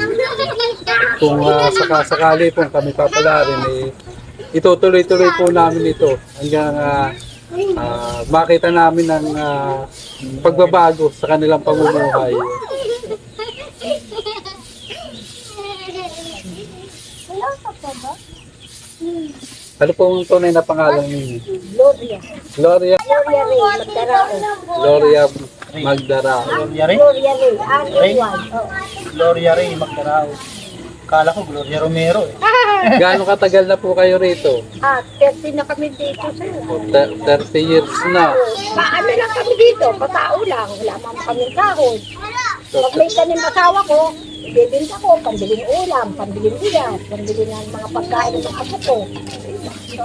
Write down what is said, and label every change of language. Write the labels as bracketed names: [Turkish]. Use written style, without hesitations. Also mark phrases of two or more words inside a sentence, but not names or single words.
[Filipino] Kung sakasakali po kami papalarin, itutuloy-tuloy po namin ito hanggang makita namin ang pagbabago sa kanilang pamumuhay. Ano po ang tunay na pangalan ninyo? Gloria. Gloria Gloria Ray Magdarao. Gloria Magdarao. Gloria Ray? Gloria Ray. R-A-Y. Gloria Ray Magdarao. Kala ko Gloria Romero eh. Gaano katagal na po kayo rito? 30 na kami dito, sir. 30 years na. Paano lang kami dito? Patao lang. Wala man kami kahon. Pag may tanim asawa ko, ibibinta ko, pambiling ulam, pambiling bigas, pambiling ng mga pagkain ng apo ko.